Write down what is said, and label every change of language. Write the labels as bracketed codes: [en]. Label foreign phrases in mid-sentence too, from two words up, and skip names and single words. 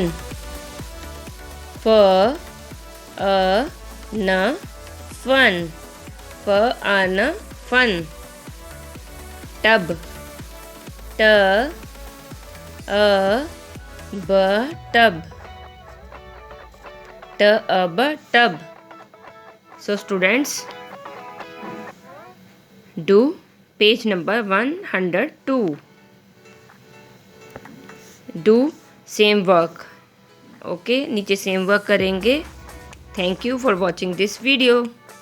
[en] f a n fan. f a n fan. tub. t a b tub. t a b tub. So students, do page number 102. Do same work. [hi] ओके, नीचे सेम वर्क करेंगे. [en] thank you for watching this video.